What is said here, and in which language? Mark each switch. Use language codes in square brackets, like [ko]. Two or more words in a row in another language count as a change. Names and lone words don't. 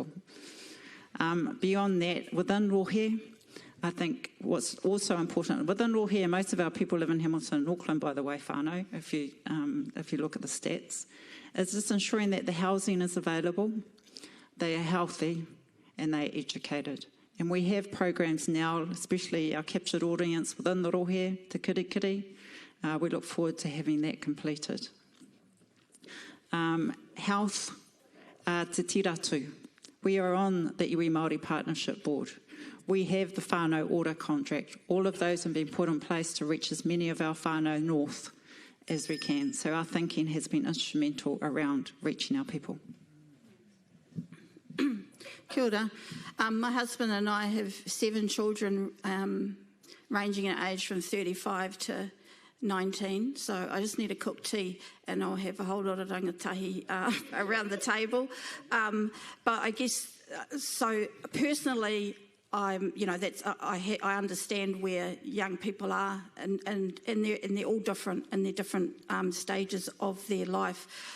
[en] Beyond that, within rohe, I think what's also important, within rohe, most of our people live in Hamilton and Auckland, by the way, whānau, if you look at the stats, is just ensuring that the housing is available, they are healthy, and they are educated. And we have programs now, especially our captured audience within the rohe, [mi] te kirikiri. [en] We look forward to having that completed. [mi] Health, te tiratu. [en] We are on the Iwi Māori Partnership Board. We have the whānau order contract. All of those have been put in place to reach as many of our whānau north as we can. So our thinking has been instrumental around reaching our people. [mi] Kia ora. [en] My husband and I have 7 children ranging in age from 35 to 19, so I just need a cooked tea and I'll have a whole lot of rangatahi around the table. But I guess, so personally, I understand where young people are, and they're all different in their different stages of their life.